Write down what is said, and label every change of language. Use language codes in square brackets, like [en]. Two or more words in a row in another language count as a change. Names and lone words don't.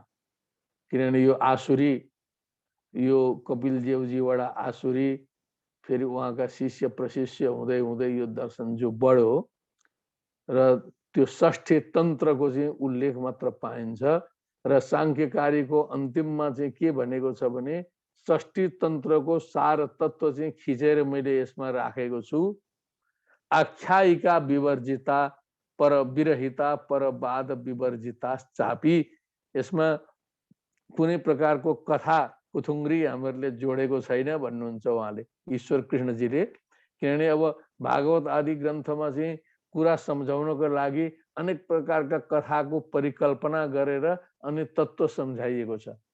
[ne] किनभने यो आसुरी, यो कपिल देवजीबाट आसुरी, फेरि उहाँका शिष्य प्रशिष्य हुँदै हुँदै यो दर्शन जो बढ्यो र त्यो षष्ठी तन्त्रको चाहिँ उल्लेख मात्र पाइन्छ। र सांख्यकारीको अन्तिममा चाहिँ के भनेको छ भने षष्ठी तन्त्रको सार तत्व चाहिँ खिचेर मैले यसमा राखेको छु। [sa] आख्यायिका विवर्जिता पर विरहिता परवाद विवर्जिता चापी। [ne] यसमा कुनै प्रकारको कथा कुथुङ्ग्री हामीहरूले जोडेको छैन भन्नुहुन्छ उहाँले, ईश्वर कृष्णजीले। किनभने अब भागवत आदि ग्रन्थमा चाहिँ कुरा सम्झाउनको लागि अनेक प्रकारका कथाको परिकल्पना गरेर अनि तत्त्व सम्झाइएको छ।